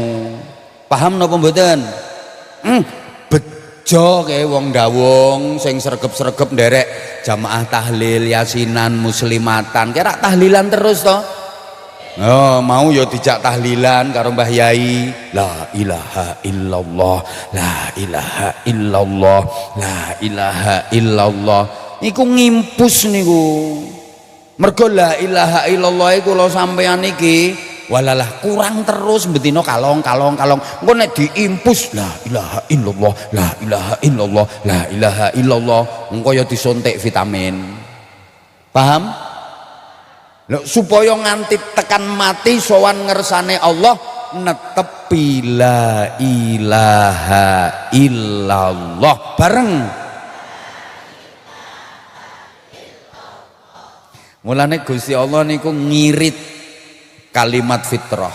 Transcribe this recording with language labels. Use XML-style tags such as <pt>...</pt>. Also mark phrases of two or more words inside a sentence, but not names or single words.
<jv>Paham napa mboten? Bejo kae wong dawung sing sregep-sregep nderek jamaah tahlil, yasinan, muslimatan. Kira tahlilan terus to? Oh, mau ya dijak tahlilan karo Mbah Yai.</jv> <ar>La ilaha illallah, la ilaha illallah, la ilaha illallah.</ar> <jv>Iku ngimpus niku. Mergo la ilaha illallah iku kula sampeyan iki walalah kurang terus betina kalong. Engko nek diimpus</jv> <ar>la ilaha illallah, la ilaha illallah,</ar> <jv>la ilaha illallah, engko ya disuntik vitamin. Paham? Lho, supaya nganti tekan mati sowan ngersane Allah netepi</jv> <ar>la ilaha illallah</ar> <jv>bareng. Mulane Gusti Allah niku ngirit kalimat fitrah.</jv>